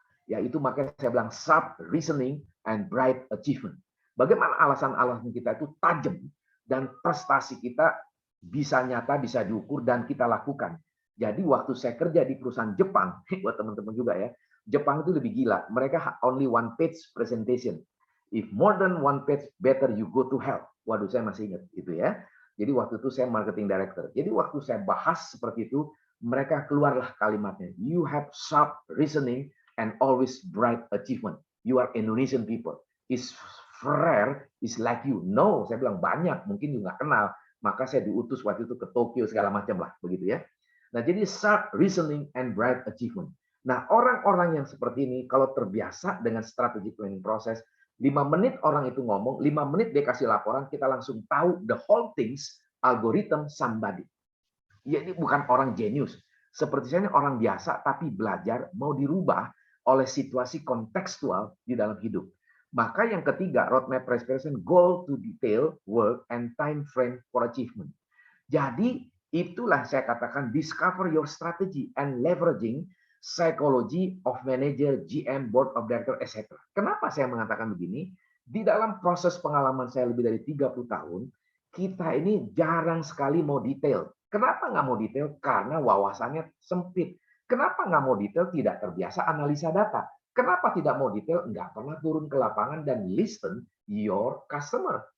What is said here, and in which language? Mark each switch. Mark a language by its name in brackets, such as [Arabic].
[Indonesian] Ya, itu makanya saya bilang [English] sharp reasoning and bright achievement. [Indonesian] Bagaimana alasan-alasan kita itu tajam dan prestasi kita bisa nyata, bisa diukur dan kita lakukan. Jadi waktu saya kerja di perusahaan Jepang, buat teman-teman juga ya, Jepang itu lebih gila. Mereka [English] only one page presentation. If more than one page, better you go to hell. [Indonesian] Waduh, saya masih ingat itu ya. Jadi waktu itu saya marketing director. Jadi waktu saya bahas seperti itu, mereka keluarlah kalimatnya. [English] You have sharp reasoning and always bright achievement. You are Indonesian people. Is rare is like you. [Indonesian] No, saya bilang banyak, mungkin juga nggak kenal. Maka saya diutus waktu itu ke Tokyo segala macam lah, begitu ya. Nah, jadi [English] sharp reasoning and bright achievement. [Indonesian] Nah, orang-orang yang seperti ini kalau terbiasa dengan strategic planning process, 5 menit orang itu ngomong, 5 menit dia kasih laporan, kita langsung tahu [English] the whole things, algorithm somebody. [Indonesian] Jadi bukan orang genius. Seperti saya ini orang biasa tapi belajar mau dirubah oleh situasi kontekstual di dalam hidup. Maka yang ketiga, [English] roadmap perspiration, goal to detail, work, and time frame for achievement. [Indonesian] Jadi Itulah saya katakan [English] discover your strategy and leveraging psychology of manager, GM, board of director, etc. [Indonesian] Kenapa saya mengatakan begini? Di dalam proses pengalaman saya lebih dari 30 tahun, kita ini jarang sekali mau detail. Kenapa nggak mau detail? Karena wawasannya sempit. Kenapa nggak mau detail? Tidak terbiasa analisa data. Kenapa tidak mau detail? Nggak pernah turun ke lapangan dan [English] listen your customer.